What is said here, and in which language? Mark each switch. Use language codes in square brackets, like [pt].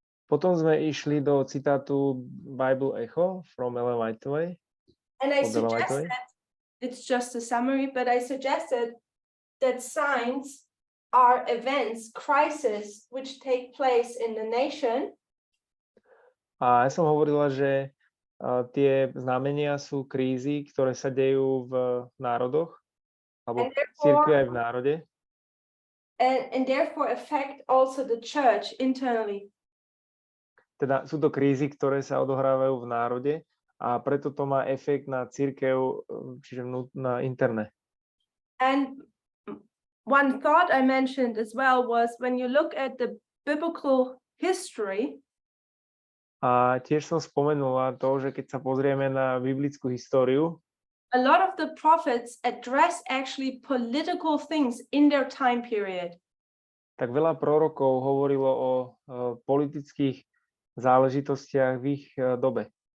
[sk] Potom sme išli do citátu Bible Echo from Ellen Whiteovej. [en] And I suggested, it's just a summary, but I suggested that signs are events, crises, which take place in the nation. [sk] A ja som hovorila, že tie znamenia sú krízy, ktoré sa dejú v národoch, alebo v cirkvi aj v národe. [en] And therefore affect also the church internally. [sk] Teda sú to krízy, ktoré sa odohrávajú v národe a preto to má efekt na cirkev, čiže na interné. [en] And one thought I mentioned as well was when you look at the biblical history. [sk] A tiež som spomenula to, že keď sa pozrieme na biblickú históriu, [en] a lot of the prophets address actually political things in their time period. [sk] Tak veľa prorokov hovorilo o politických záležitostiach v ich dobe.